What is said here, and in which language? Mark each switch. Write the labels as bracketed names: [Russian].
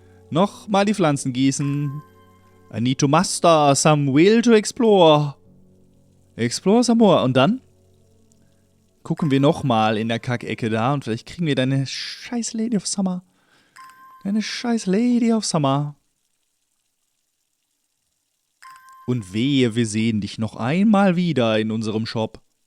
[German] Nochmal die Pflanzen gießen. [English] I need to muster some will to explore. Explore some more. [German] Und dann gucken wir nochmal in der Kackecke da und vielleicht kriegen wir deine scheiß Lady of Summer. Deine scheiß Lady of Summer. Und wehe, wir sehen dich noch einmal wieder in unserem Shop.